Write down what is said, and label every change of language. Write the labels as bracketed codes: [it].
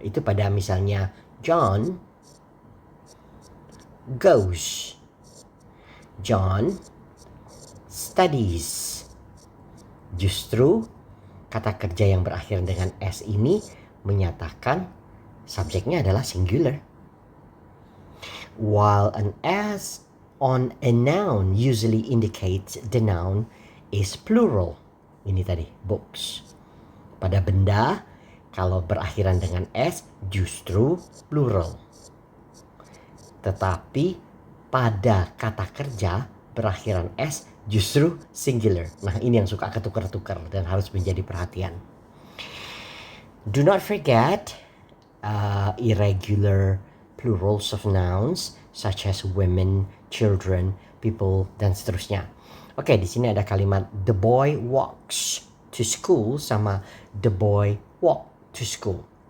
[id] Itu pada misalnya John goes, John studies. Justru kata kerja yang berakhir dengan s ini menyatakan subjeknya adalah singular. [en] While an s on a noun usually indicates the noun is plural. [id] Ini tadi, books. Pada benda, kalau berakhiran dengan s justru plural. Tetapi pada kata kerja berakhiran s justru singular. Nah, ini yang suka ketukar-tukar dan harus menjadi perhatian. [en] Do not forget irregular plurals of nouns such as women, children, people, [id] dan seterusnya. Oke, di sini ada kalimat [en] the boy walks to school [id] sama [en] the boy walk to school.